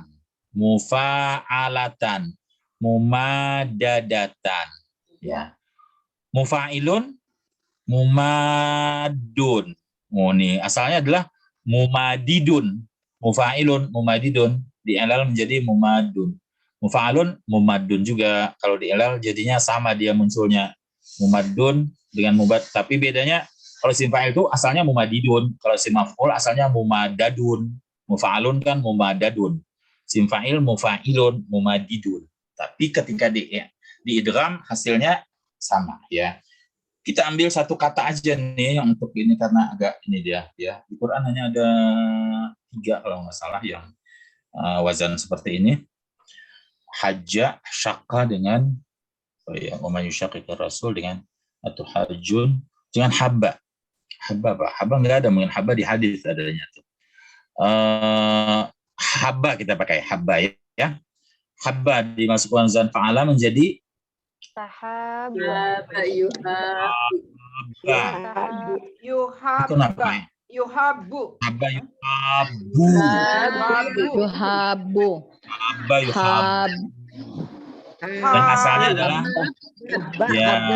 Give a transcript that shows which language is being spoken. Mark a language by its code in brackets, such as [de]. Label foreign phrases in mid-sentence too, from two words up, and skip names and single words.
[ar] Mufa'alatan. Mumadadatan. Ya. Mufa'ilun, mumadun. [id] Oh, nih asalnya adalah mumadidun. Mufa'ilun, mumadidun. Di'ilal menjadi mumadun. [ar] Mufa'alun, mumadun juga. [id] Kalau di'ilal jadinya sama dia munculnya. Mumadun dengan mubad. Tapi bedanya kalau isim fa'il itu asalnya mumadidun. Kalau isim maf'ul asalnya mumadadun. Mufa'alun kan mumadadun. Isim fa'il mufa'ilun, mumadidun. Tapi ketika diidgham hasilnya sama ya. Kita ambil satu kata aja nih yang untuk ini karena agak ini dia ya. Di Quran hanya ada 3 kalau nggak salah yang wazan seperti ini. Hajja, syaqqa dengan [ar] wa yushaqiqir rasul [id] dengan atau hajjun dengan habba. Habba apa? Habba nggak ada, mungkin habba di hadis adanya tuh. Habba kita pakai habba ya. Habba dimasukkan wazan fa'ala menjadi [ar] Tahabba. [id] Itu namanya. [ar] Yuhabbu. Habba yuhabbu. Yuhabbu. Habba yuhabbu. [id] Dan asalnya adalah ya